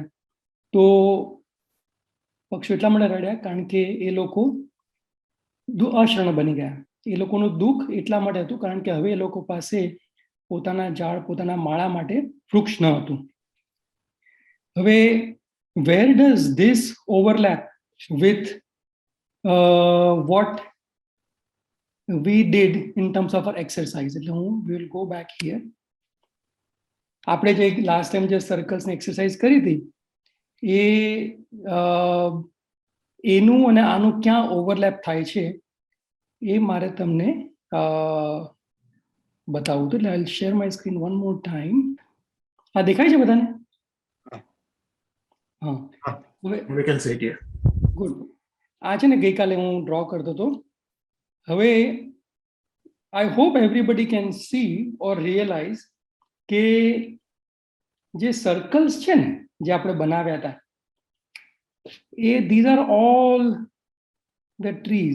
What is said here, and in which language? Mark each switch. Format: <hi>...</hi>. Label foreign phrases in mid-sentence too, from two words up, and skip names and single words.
<gu>તો પક્ષીઓ એટલા માટે રડ્યા કારણ કે એ લોકો અશરણ બની ગયા. એ લોકોનું દુઃખ એટલા માટે હતું કારણ કે હવે એ લોકો પાસે પોતાના ઝાડ, પોતાના માળા માટે વૃક્ષ ન હતું. હવે</gu> <en>where does this overlap with what we did in terms of our exercise?</en> <gu>એટલે હું</gu> <en>will go back here.</en> <gu>આપણે જે</gu> <en>last time</en> <gu>જે સર્કલ્સની એક્સરસાઇઝ કરી હતી એનું અને આનું ક્યાં ઓવરલેપ થાય છે એ મારે તમને બતાવું હતું.</gu> <en>એટલે I will share my screen one more time.</en> <gu>આ દેખાય છે બધાને? હા,</gu> <en>we can see it here.</en> <gu>ગુડ. આ છે ને ગઈકાલે હું ડ્રો કરતો હતો.</gu> <en>હવે I hope everybody can see or realize</en> <gu>કે જે સર્કલ્સ છે ને જે આપણે બનાવ્યા હતા એ</gu> <en>these are all the trees.</en>